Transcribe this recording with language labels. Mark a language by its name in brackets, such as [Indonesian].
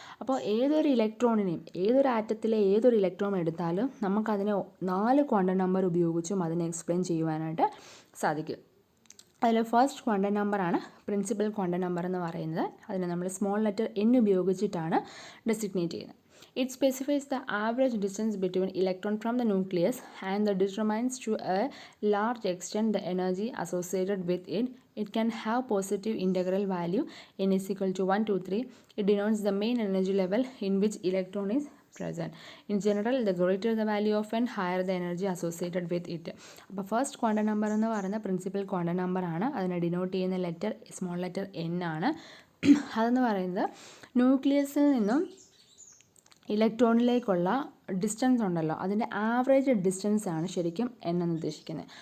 [Malayalam] അപ്പോൾ ഏതൊരു ഇലക്ട്രോണിനെയും, ഏതൊരു ആറ്റത്തിലെ ഏതൊരു ഇലക്ട്രോൺ എടുത്താലും നമുക്കതിനെ 4 ക്വാണ്ടം നമ്പർ ഉപയോഗിച്ചും അതിനെ എക്സ്പ്ലെയിൻ ചെയ്യുവാനായിട്ട് സാധിക്കും. അതിൽ ഫസ്റ്റ് ക്വാണ്ടം നമ്പറാണ് പ്രിൻസിപ്പൽ ക്വാണ്ടം നമ്പർ എന്ന് പറയുന്നത്. അതിനെ നമ്മൾ സ്മോൾ ലെറ്റർ n ഉപയോഗിച്ചിട്ടാണ് ഡെസിഗ്നേറ്റ് ചെയ്യുന്നത്. [English] It specifies the average distance between electron from the nucleus and determines to a large extent the energy associated with it. It can have positive integral value n is equal to 1, 2, 3. It denotes the main energy level in which electron is present. In general, the greater the value of n, higher the energy associated with it. [Malayalam] അപ്പോൾ first quantum number എന്ന് പറയുന്ന principal quantum number ആണ്. അതിനെ denote ചെയ്യുന്ന letter small letter n ആണ്. അതെന്ന് പറയുന്നത് ന്യൂക്ലിയസിൽ നിന്നും ഇലക്ട്രോണിലേക്കുള്ള ഡിസ്റ്റൻസ് ഉണ്ടല്ലോ, അതിൻ്റെ ആവറേജ് ഡിസ്റ്റൻസ് ആണ് ശരിക്കും n എന്ന് ഉദ്ദേശിക്കുന്നത്.